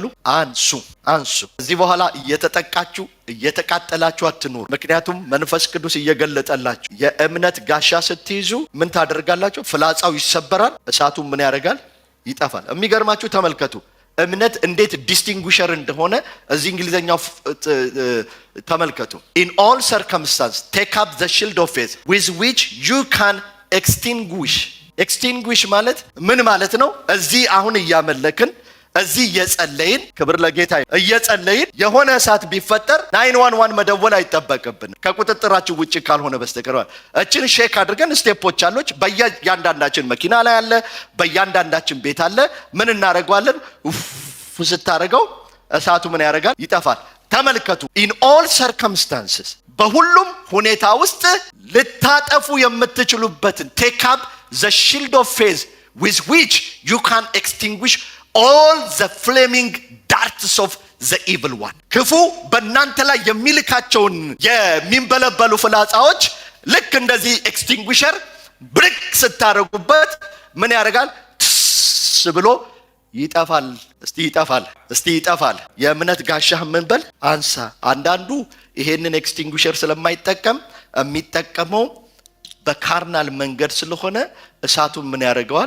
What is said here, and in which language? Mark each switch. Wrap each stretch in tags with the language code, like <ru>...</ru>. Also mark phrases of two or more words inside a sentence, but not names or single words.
<am>አንሱ። እዚህ በኋላ እየተጠቃችሁ እየተቃጠላችሁ አትኑሩ። ምክንያቱም መንፈስ ቅዱስ እየገለጠላችሁ የእምነት ጋሻ ስትይዙ ምን ታደርጋላችሁ? ፍላጻው ይሰበራል፣ እሳቱ ምን ያደርጋል? ይጠፋል። የሚገርማችሁ ተመልከቱ እምነት እንዴት ዲስቲንጉሸር እንደሆነ እዚህ እንግሊዘኛው ተመልከቱ።</am> <en>in all circumstances take up the shield of faith with which you can extinguish</en> <am>ማለት ምን ማለት ነው? እዚህ አሁን እያመለክን እዚህ እየጸለይን ክብር ለጌታ እየጸለይን የሆነ እሳት ቢፈጠር 911 መደወል አይጠበቅብን ከቁጥጥራችን ውጪ ካልሆነ በስተቀር። እችን ሼክ አድርገን ስቴፖች አሉች። በእያንዳንዳችን መኪና ላይ አለ፣ በእያንዳንዳችን ቤት አለ። ምን እናደርገዋለን? ስታደርገው እሳቱ ምን ያደርጋል? ይጠፋል። ተመልከቱ</am> <en>in all circumstances</en> <am>በሁሉም ሁኔታ ውስጥ ልታጠፉ የምትችሉበትን</am> <en>take up the shield of faith with which you can extinguish all the flaming darts of the evil one</en> <am>ክፉ በእናንተ ላይ የሚልካቸውን የሚንበለበሉ ፍላጻዎች ልክ እንደዚህ ኤክስቲንጉሸር ብሪክ ስታረጉበት ምን ያደርጋል? ብሎ ይጠፋል። እስቲ ይጠፋል። የእምነት ጋሻህ ምን በል አንሳ። አንዳንዱ ይሄንን ኤክስቲንጉሸር ስለማይጠቀም የሚጠቀመው በካርናል መንገድ ስለሆነ እሳቱን ምን ያደርገዋል?</am>